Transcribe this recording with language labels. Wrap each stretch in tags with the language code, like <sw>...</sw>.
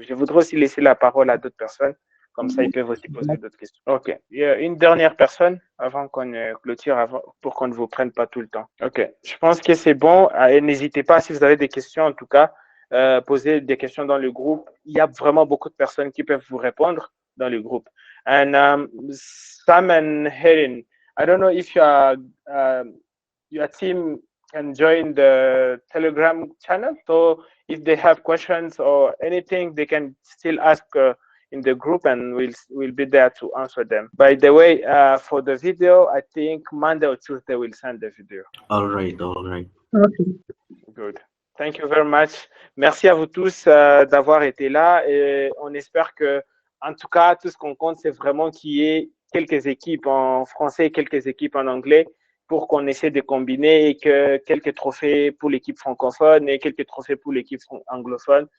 <fr>Je voudrais aussi laisser la parole à d'autres personnes. Comme ça, ils peuvent aussi poser d'autres questions. OK. Il y a une dernière personne avant qu'on clôture, pour qu'on ne vous prenne pas tout le temps. OK. Je pense que c'est bon. Et n'hésitez pas, si vous avez des questions, en tout cas, poser des questions dans le groupe. Il y a vraiment beaucoup de personnes qui peuvent vous répondre dans le groupe.</fr> <en>And Sam and Helen, I don't know if your team can join the Telegram channel. So if they have questions or anything, they can still ask in the group and we'll be there to answer them. By the way, for the video, I think Monday or Tuesday we'll send the video. All right. Okay. Good. Thank you very much.</en> <fr>Merci à vous tous d'avoir été là et on espère que, en tout cas, tout ce qu'on compte, c'est vraiment qu'il y ait quelques équipes en français et quelques équipes en anglais pour qu'on essaie de combiner et que quelques trophées pour l'équipe francophone et quelques trophées pour l'équipe anglophone.</fr>